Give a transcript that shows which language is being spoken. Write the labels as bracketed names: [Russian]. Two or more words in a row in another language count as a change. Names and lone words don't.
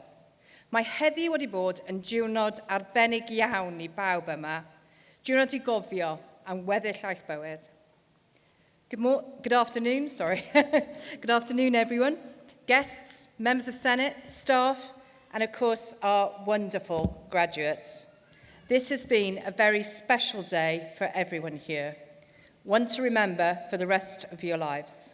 [Welsh] Mae heddiw wedi bod yn diwrnod arbennig iawn i bawb yma, diwrnod i gofio am weddill eich bywyd. [English] Good afternoon, Good afternoon, everyone. Guests, members of Senate, staff, and of course our wonderful graduates. This has been a very special day for everyone here. One to remember for the rest of your lives.